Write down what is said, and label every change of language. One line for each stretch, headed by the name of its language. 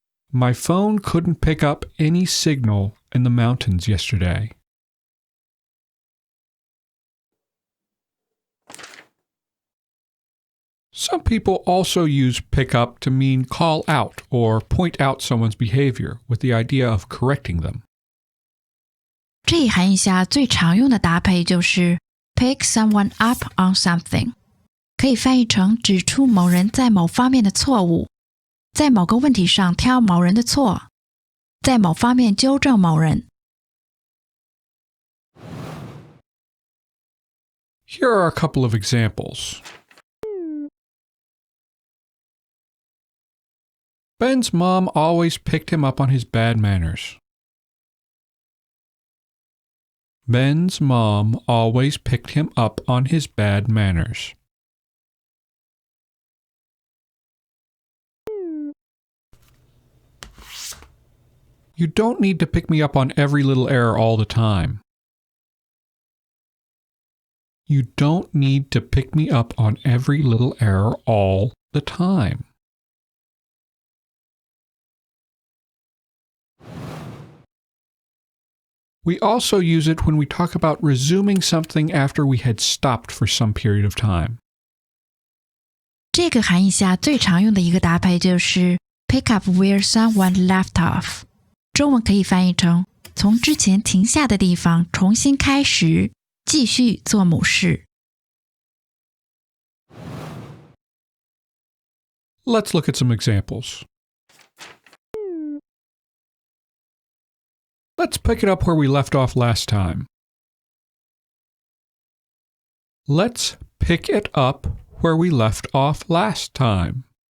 English: My phone couldn't pick up any signal in the mountains yesterday. Some people also use pick up to mean call out or point out someone's behavior with the idea of correcting them.
Chinese: 这一含义下最常用的搭配就是
English: pick someone up on something，
Chinese: 可以翻译成指出某人在某方面的错误，在某个问题上挑某人的错，在某方面纠正某人。
English: Here are a couple of examples. Ben's mom always picked him up on his bad manners. Ben's mom always picked him up on his bad manners. You don't need to pick me up on every little error all the time. You don't need to pick me up on every little error all the time. We also use it when we talk about resuming something after we had stopped for some period of time.
Chinese: 这个含义下最常用的一个搭配就是
English: pick up where someone left off。
Chinese: 中文可以翻译成从之前停下的地方重新开始，继续做某事。
English: Let's look at some examples. Let's pick it up where we left off last time. Let's pick it up where we left off last time.